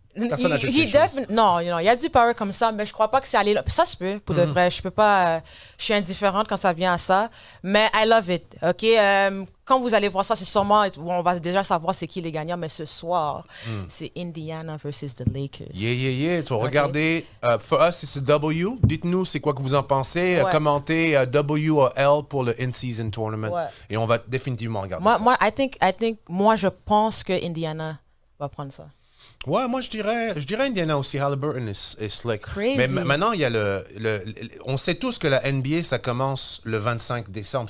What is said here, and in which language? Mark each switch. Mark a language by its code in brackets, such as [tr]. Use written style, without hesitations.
[fr] Personne n'a non, il y a du power comme ça, mais je crois pas que c'est allé là. Ça se peut, pour de vrai. Je peux pas... je suis indifférente quand ça vient à ça. Mais [en] I love it, OK? [fr] Quand vous allez voir ça, c'est sûrement... On va déjà savoir c'est qui les gagnants, mais ce soir, c'est Indiana [en] versus the Lakers. Yeah. So, [fr] regardez, [en] for us, it's a W. [fr] Dites-nous c'est quoi que vous en pensez. Commentez W ou L pour le in-season tournament. Et on va définitivement regarder ça. Moi, je pense que Indiana va prendre ça. Ouais, moi je dirais Indiana aussi. Halliburton est slick. [en] Crazy. [fr] Mais maintenant, il y a on sait tous que la NBA, ça commence le 25 décembre.